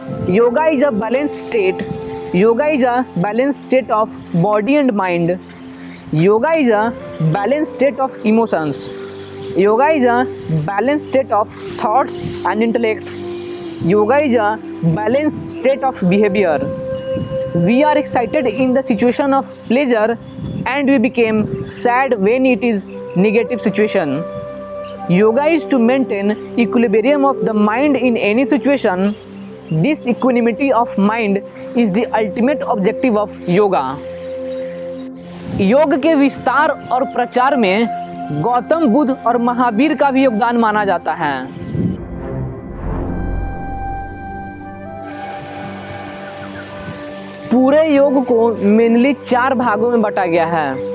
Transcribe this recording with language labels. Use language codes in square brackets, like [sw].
[en] Yoga is a balance state. Yoga is a balance state of body and mind. Yoga is a balance state of emotions. Yoga is a balance state of thoughts and intellects. Yoga is a balance state of behaviour. We are excited in the situation of pleasure and we became sad when it is negative situation. Yoga is to maintain equilibrium of the mind in any situation. This equanimity of mind is the ultimate objective of yoga. [hi] योग के विस्तार और प्रचार में गौतम बुद्ध और महावीर का भी योगदान माना जाता है। पूरे योग को मेनली 4 भागों में बांटा गया है।